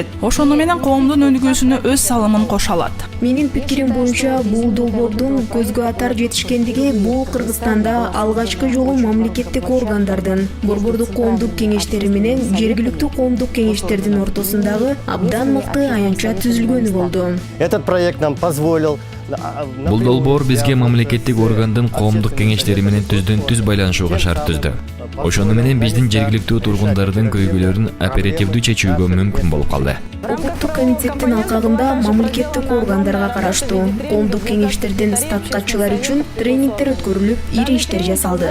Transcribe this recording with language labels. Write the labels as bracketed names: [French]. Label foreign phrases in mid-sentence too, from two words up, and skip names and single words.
[Kyrgyz] Ошону менен коомдун өнүгүүсүнө өз салымын кошо алат. Менин пикирим боюнча бул долбоордун көзгө атар жетишкендиги бул Кыргызстанда алгачкы жолу мамлекеттик органдардын, борбордук коомдук кеңештери менен жергиликтүү коомдук кеңештердин ортосундагы абдан мыкты аянтча түзүлгөнү болду. [Russian] Этот проект нам позволил... [Kyrgyz] Бул долбоор бизге мамлекеттик органдын коомдук кеңештери менен түз байланышууга шарт түздү. Ошону менен биздин жергиликтүү тургундардын көйгөйлөрүн оперативдүү чечүүгө мүмкүн болуп калды. Укуктук комитеттин алкагында мамлекеттик органдарга караштуу коомдук кеңештердин статускатчылары үчүн тренингдер өткөрүлүп, ири иштер жасалды.